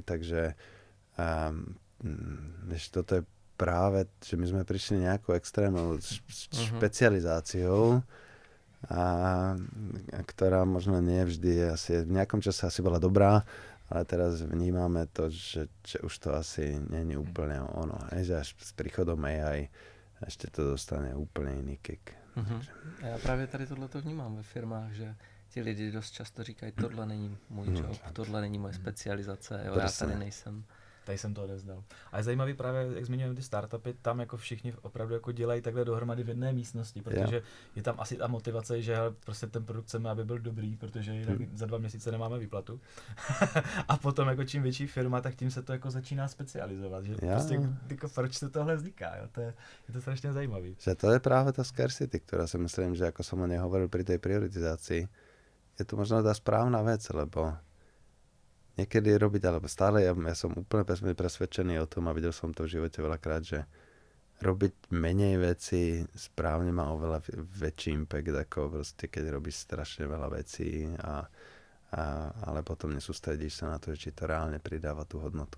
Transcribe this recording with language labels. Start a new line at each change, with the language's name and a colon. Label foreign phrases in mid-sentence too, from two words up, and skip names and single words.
Slovak: Takže toto je práve, že my sme prišli nejakou extrémnou špecializáciou, ktorá možno nie vždy asi, v nejakom čase asi bola dobrá, ale teraz vnímame to, že už to asi nie je úplne ono. Hej, že až s príchodom AI ešte to dostane
Czech: úplně jiný
Slovak: kick.
Czech: A já právě tady tohleto vnímám ve firmách, že ti lidi dost často říkají, tohle není můj job, tohle není moje specializace, jo, já tady nejsem. Tady jsem to odezdal. A je zajímavý právě, jak zmiňujeme ty startupy, tam jako všichni opravdu jako dělají takhle dohromady v jedné místnosti, protože je tam asi ta motivace, že prostě ten produkt chceme, aby byl dobrý, protože jinak za 2 měsíce nemáme výplatu. A potom jako čím větší firma, tak tím se to jako začíná specializovat, že prostě jako proč se tohle vzniká, jo? Je to strašně zajímavý. Že to je právě ta scarcity, která si myslím, že jako
Slovak: som o nej hovoril pri tej prioritizácii, je to možno tá správna vec, lebo niekedy robiť, alebo stále, ja som úplne presvedčený o tom a videl som to v živote veľakrát, že robiť menej veci správne má oveľa väčší impact, ako proste, keď robíš strašne veľa vecí, ale potom nesústredíš sa na to, či to reálne pridáva tú hodnotu.